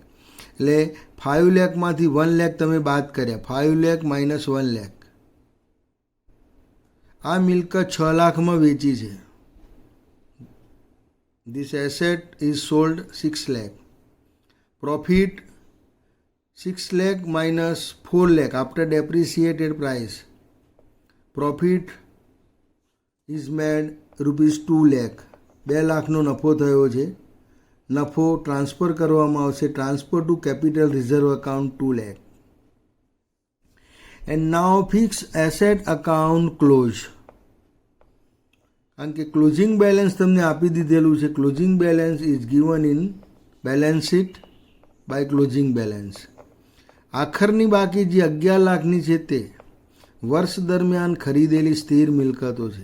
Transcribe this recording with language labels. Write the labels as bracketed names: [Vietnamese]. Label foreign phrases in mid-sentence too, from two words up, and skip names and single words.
[Gujarati] એટલે 5 લાખમાંથી 1 lakh તમે બાદ કર્યા. 5 lakh માઇનસ 1 lakh. આ મિલકત 6 લાખમાં વેચી છે. [English] This asset is sold 6 lakh. Profit 6 lakh minus 4 lakh after depreciated price. Profit is made ₹2 lakh. [Gujarati] 2 લાખનો નફો થયો છે. નફો ટ્રાન્સફર કરવામાં આવશે. [English] transfer to capital reserve account 2 lakh. And now fixed asset account close. [Gujarati] કારણ કે ક્લોઝિંગ બેલેન્સ તમને આપી દીધેલું છે. [English] closing balance is given in balance sheet by closing balance. [Gujarati] આખરની બાકી જે 11 લાખની છે તે વર્ષ દરમિયાન ખરીદેલી સ્થિર મિલકતો છે.